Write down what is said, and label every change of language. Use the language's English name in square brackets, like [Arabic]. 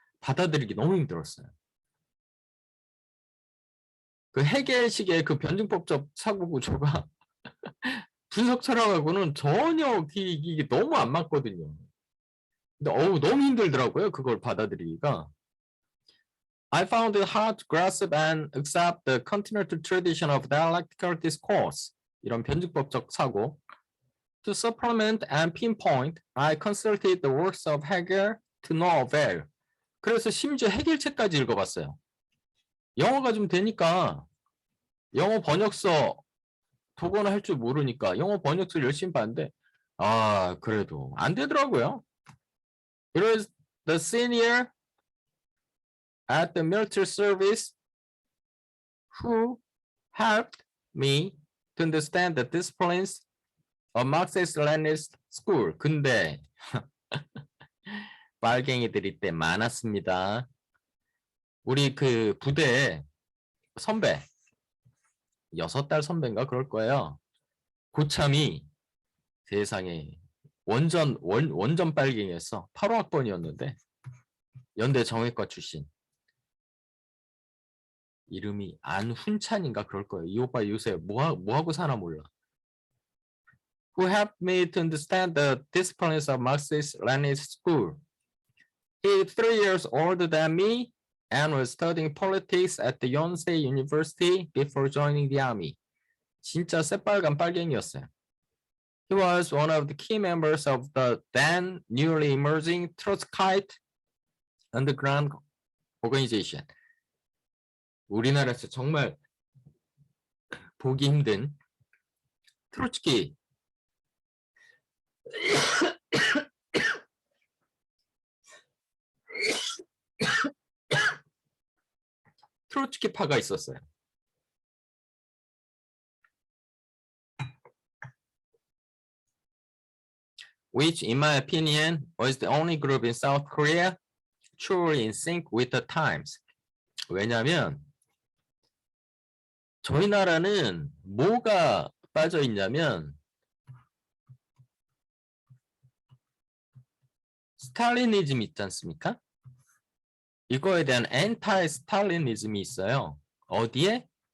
[Korean] 받아들이기 너무 힘들었어요. 그 헤겔식의 그 변증법적 사고 구조가 분석 철학하고는 전혀 이게 너무 안 맞거든요. 근데 너무 힘들더라고요. 그걸 받아들이기가. [English] I found it hard to grasp and accept the continental tradition of dialectical discourse. [Korean] 이런 변증법적 사고. [English] To supplement and pinpoint, I consulted the works of Hegel to no avail. [Korean] 그래서 심지어 해겔 책까지 읽어봤어요. 영어가 좀 되니까 영어 번역서 독어는 할 줄 모르니까 영어 번역서를 열심히 봤는데 그래도 안 되더라고요. [English] It was the senior at the military service who helped me to understand the disciplines of Marxist-Leninist school. [Korean] 근데 빨갱이들이 때 많았습니다. 우리 그 부대에 선배 6달 선배인가 그럴 거예요. 고참이 세상에 원전 빨갱이였어. 8호 학번이었는데 연대 정외과 출신. 이름이 안훈찬인가 그럴 거예요. 이 오빠 요새 뭐하고 사나 몰라. [English] Who helped me to understand the disciplines of Marxist-Leninist school. He is 3 years older than me and was studying politics at the Yonsei University before joining the army. [Korean] 진짜 새빨간 빨갱이였어요. [English] He was one of the key members of the then newly emerging Trotskyite underground organization. [Korean] 우리나라에서 정말 보기 힘든 트로츠키 트로츠키파가 있었어요. [English] Which, in my opinion, was the only group in South Korea truly in sync with the times. [Korean] 왜냐하면 저희 나라는 뭐가 빠져 있냐면 스탈리니즘 있지 않습니까? 이거에 대한 엔타이 스탈리니즘이 있어요. 어디에?